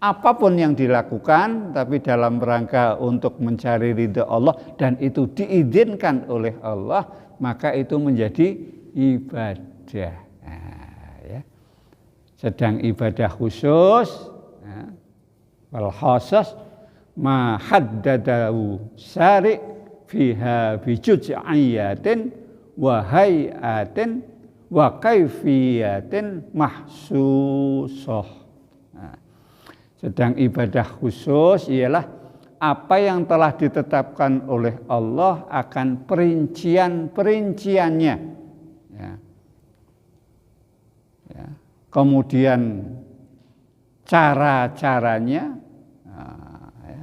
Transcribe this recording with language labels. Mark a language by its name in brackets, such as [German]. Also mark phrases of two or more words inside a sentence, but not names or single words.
[Indonesian] apapun yang dilakukan tapi dalam rangka untuk mencari ridha Allah dan itu diizinkan oleh Allah, maka itu menjadi ibadah. Nah, ya. Sedang ibadah khusus, [Arabic] والخاصة ما حدده الشارع فيها بجزئيات وهيئات وكيفيات مخصوصة. [Indonesian] Sedang ibadah khusus ialah apa yang telah ditetapkan oleh Allah akan perincian-perinciannya. Ya. Ya. Kemudian cara-caranya, ya.